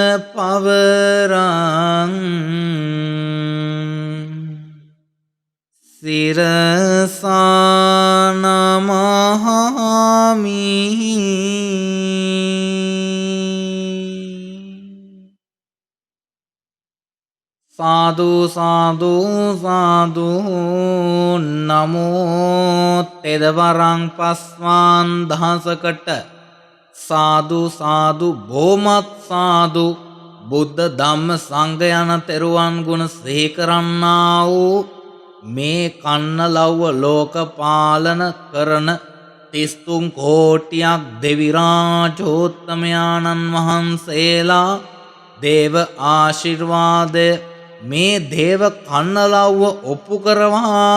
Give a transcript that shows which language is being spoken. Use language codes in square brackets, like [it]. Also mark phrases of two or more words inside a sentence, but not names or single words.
[pi] පවරං සිරසා නමහාමි [si] සාදු සාදු සාදු නමෝ තෙදවරං පස්වාන් දහසකට සාදු සාදු බොහොමත් සාදු බුද්ධ ධම්ම සංඝ යන තෙරුවන් ගුණ සිහි කරන්නා වූ මේ කන්නලව්ව ලෝක පාලන කරන 33 කෝටියක් දෙවි රාජෝත්තමයාණන් වහන්සේලා දේව ආශිර්වාදය මේ දේව කන්නලව්ව ඔප්පු කරවා